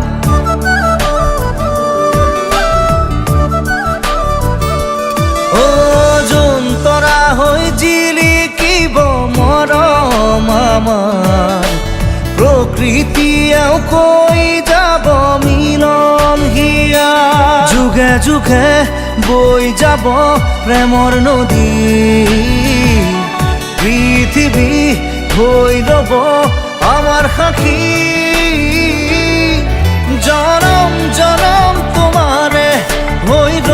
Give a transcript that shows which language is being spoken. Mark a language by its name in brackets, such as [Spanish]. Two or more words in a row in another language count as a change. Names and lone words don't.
[Assamese] যোন তৰা হৈ জিলিকিব মৰম আমাৰ প্ৰকৃতিয়েও কৈ যাব মিলন হিয়া যুগে যুগে বই যাব প্রেমর নদী [Bangla] পৃথিবী হই রব আমার সাক্ষী জনম জনম তোমারে হই